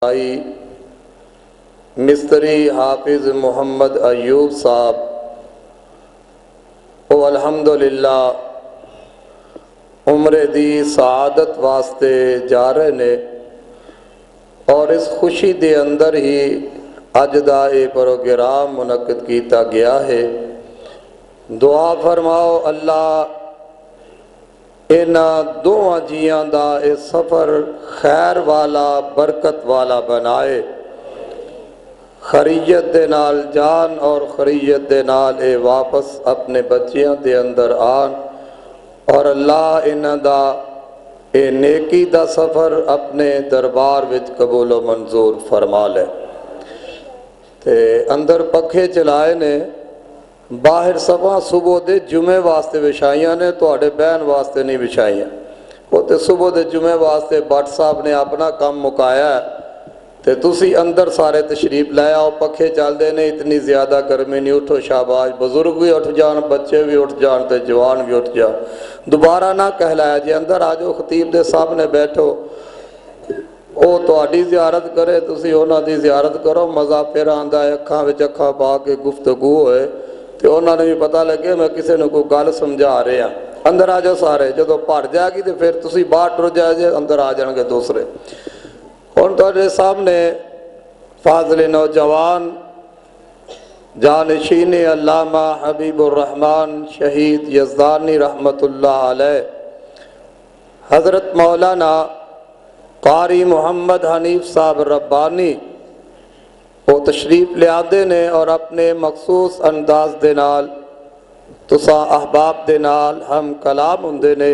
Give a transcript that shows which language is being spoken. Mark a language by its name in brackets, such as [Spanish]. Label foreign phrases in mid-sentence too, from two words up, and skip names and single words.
[Punjabi] بھائی مستری حافظ محمد ایوب صاحب وہ الحمدللہ عمر دی سعادت واسطے جا رہے نے اور اس خوشی دے اندر ہی اج دا یہ پروگرام منعقد کیتا گیا ہے۔ دعا فرماؤ اللہ انہاں دوواں جیاں دا اے سفر خیر والا برکت والا بنائے، خریت دے نال جان اور خریت دے نال اے واپس اپنے بچیاں دے اندر آن، اور اللہ انہاں دا اے نیکی دا سفر اپنے دربار وچ قبول و منظور فرما لے۔ تے اندر پکھے چلائے نے، باہر سبھا صبح دے جمعے واسطے بچھائیاں نے، تواڈے بہن واسطے نہیں بچھائیاں۔ وہ تے صبح دے جمعے واسطے بٹ صاحب نے اپنا کام مکایا ہے، تے تسی اندر سارے تشریف لے آؤ، پکھے چل دے نے، اتنی زیادہ گرمی نہیں، اٹھو شاباش، بزرگ بھی اٹھ جان، بچے بھی اٹھ جان، تے جوان بھی اٹھ جان، دوبارہ نہ کہلایا جی اندر آ جاؤ، خطیب دے سامنے بیٹھو، او تہاڈی زیارت کرے، تسی انہاں دی زیارت کرو، مزہ پھر آندا ہے، اکھاں وچ اکھاں پا کے گفتگو ہوئے تے انہاں نے بھی پتہ لگے میں کسے نے کوئی گل سمجھا رہا۔ اندر آ جاؤ سارے، جدو بھر جائے گی تو پھر تسی باہر ٹر جائے جے، اندر آ جان گے دوسرے۔ ہن تہاڈے سامنے فاضل نوجوان جانشین علامہ حبیب الرحمن شہید یزدانی رحمۃ اللہ علیہ حضرت مولانا قاری محمد حنیف صاحب ربانی وہ تشریف لے آدے نے اور اپنے مخصوص انداز دے نال تساں احباب دے نال ہم کلام ہوندے نے۔